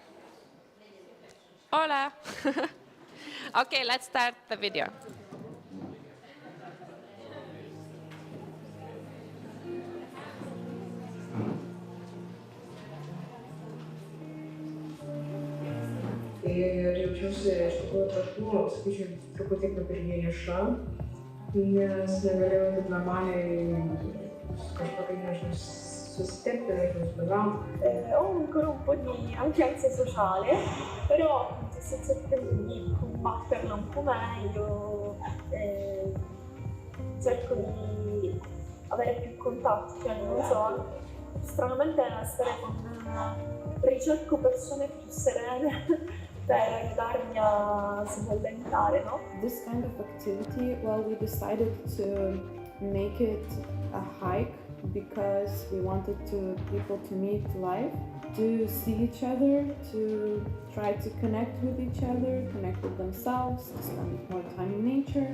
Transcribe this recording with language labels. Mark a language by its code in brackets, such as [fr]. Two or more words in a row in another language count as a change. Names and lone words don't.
[es] Hola. [en] Okay, let's start the video. [lt] Ir jaučiausi iš tikrųjų tokių, sakyčiau, truputį kaip ir vieniša, nes negalėjau taip normaliai kažkokiai, nežinau, susitepti, nežinau, bendrauti. [it] Ho ancora un po' di anche ansia sociale, però sto cercando di combatterla un po' meglio, cerco di avere più contatti, cioè non so, stranamente stare con ricerco persone più serene per aiutarmi a svellentare, no? [en] This kind of activity, well, we decided to make it a hike because we wanted people to meet live, to see each other, to try to connect with each other, connect with themselves, to spend more time in nature.